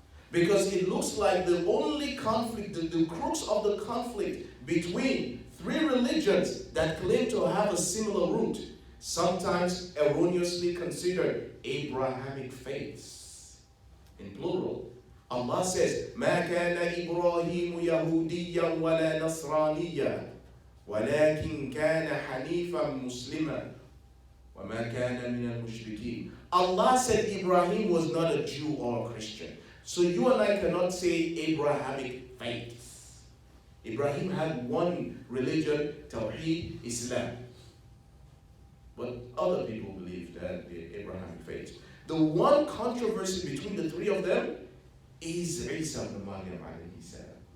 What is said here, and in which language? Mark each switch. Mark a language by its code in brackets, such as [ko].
[en] Because it looks like the only conflict, the crux of the conflict between three religions that claim to have a similar root sometimes erroneously considered Abrahamic faiths, in plural. Allah says, [ar] مَا كَانَ إِبْرَاهِيمُ يَهُودِيًّا وَلَا نَصْرَانِيًّا وَلَكِنْ كَانَ حَنِيفًا مُسْلِمًا وَمَا كَانَ مِنَ الْمُشْرِكِينَ. [en] Allah said Ibrahim was not a Jew or a Christian. So you and I cannot say Abrahamic faiths. Ibrahim had one religion, Tawheed, Islam. But other people believe that the Abrahamic faith. The one controversy between the three of them is E'saa Ibn Maryam alayhi salam.